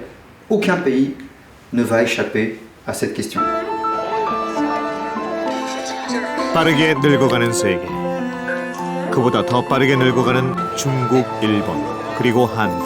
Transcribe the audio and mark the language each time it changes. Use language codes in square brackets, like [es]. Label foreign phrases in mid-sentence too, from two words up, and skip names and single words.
[fr] Aucun pays ne va échapper à cette question. [ko] 빠르게 늙어가는 세계. 그보다 더 빠르게 늙어가는 중국, 일본, 그리고 한국.